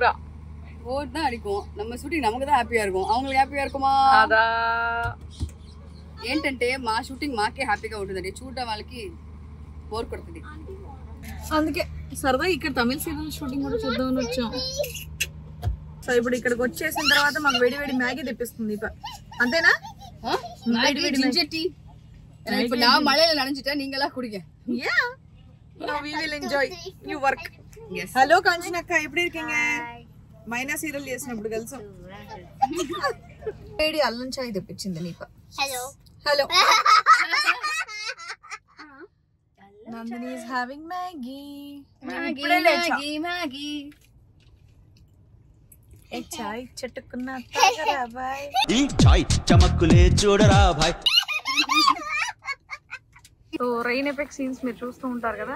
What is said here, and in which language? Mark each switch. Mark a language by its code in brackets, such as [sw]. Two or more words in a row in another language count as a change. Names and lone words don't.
[ta] போர் தான் அடிக்கும். நம்ம షూటింగ్ நமக்கு தான் హ్యాపీగా இருக்கும். அவங்களுக்கு హ్యాపీగా இருக்குமா? [te] అదా ఏంటంటే మా షూటింగ్ మాకే హ్యాపీగా ఉంటుందండి. చూడడం వాళ్ళకి బోర్ కొడుతుంది. అందుకే సరదా ఇక్కడ తమిళ సీరియల్ షూటింగ్ కూడా చూద్దామని వచ్చాం. సో ఇప్పుడు ఇక్కడికి వచ్చేసిన తర్వాత మాకు వేడి వేడి మ్యాగీ తెప్పిస్తుంది ఇక. అంతేనా? [en] ginger tea. [ta] இப்போ நான் மழையில நனைஞ்சிட்டேன், நீங்களா குடிங்க. [en] Yeah. No, we will enjoy. You work. Yes. Hello Kanchana, [ta] எப்படி இருக்கீங்க? [te] మైనా సీరియల్ చేసినప్పుడు కలిసాం. వేడి అల్లం చాయ్ తెప్పించింది నీప. హలో. [en] Nandini is having Maggie. [te] ఏ చాయ్ చట్టుకున్నా తాగరా బాయ్. ఈ చాయ్ చమక్కులే చూడరా భాయ్. [en] so rain effect scenes [te] మీరు చూస్తూ ఉంటారు కదా.